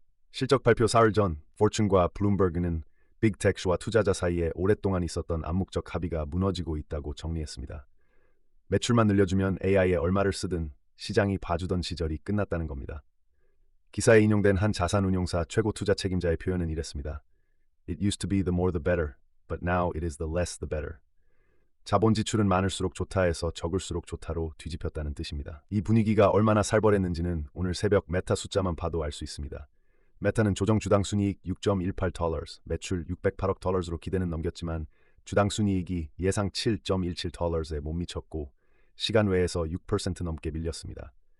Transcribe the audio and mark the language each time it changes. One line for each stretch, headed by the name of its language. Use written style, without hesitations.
Korean: 실적 발표 사흘 전 포춘과 블룸버그는 빅텍스와 투자자 사이에 오랫동안 있었던 암묵적 합의가 무너지고 있다고 정리했습니다. 매출만 늘려주면 AI에 얼마를 쓰든 시장이 봐주던 시절이 끝났다는 겁니다. 기사에 인용된 한 자산운용사 최고 투자 책임자의 표현은 이랬습니다.
English: It used to be the more the better, but now it is the less the better.
Korean: 자본 지출은 많을수록 좋다 해서 적을수록 좋다로 뒤집혔다는 뜻입니다. 이 분위기가 얼마나 살벌했는지는 오늘 새벽 메타 숫자만 봐도 알 수 있습니다. 메타는 조정 주당 순이익 6.18달러, 매출 608억 달러로 기대는 넘겼지만 주당 순이익이 예상 7.17달러에 못 미쳤고 시간 외에서 6% 넘게 밀렸습니다.